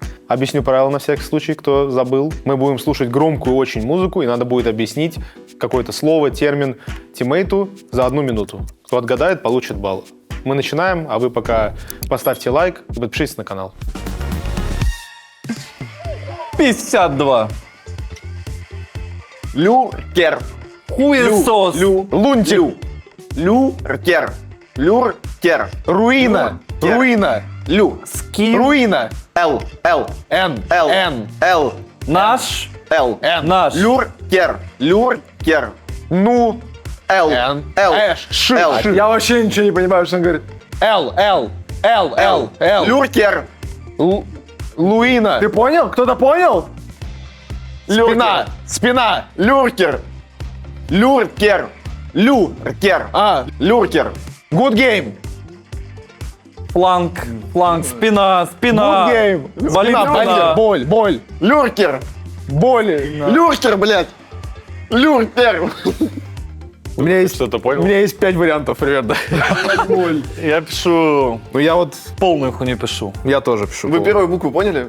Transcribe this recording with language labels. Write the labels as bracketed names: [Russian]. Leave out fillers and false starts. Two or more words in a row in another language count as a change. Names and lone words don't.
[Russian] Объясню правила на всякий случай, кто забыл. Мы будем слушать громкую очень музыку, и надо будет объяснить какое-то слово, термин тиммейту за 1 минуту. Кто отгадает, получит балл. Мы начинаем, а вы пока поставьте лайк и подпишитесь на канал. 52. Люркер. Хуесос. Лунтик. Люркер. Люркер. Руина. Люркер. Руина. Лю. Скин. Руина. Л. Н. Л. Н. Л. Наш. Л. Наш. Люркер. Люркер. Ну. Л. Н. Л. Ш. Л. Ш. Я вообще ничего не понимаю, что он говорит. Л. Люркер. Луина. Ты понял? Кто-то понял? Спина. Спина. Люркер. Люркер. Люркер. Люркер. [English] Good game. [Russian] Фланг. Спина. [English] Good game. [Russian] Болит Спина. спина. Боль. Люркер. Боли. Люркер, блядь. Люркер. У меня есть, Что-то понял? у меня есть 5 вариантов примерно. Я пишу. Ну я вот, Полную хуйню пишу. я тоже пишу. Вы первую букву поняли?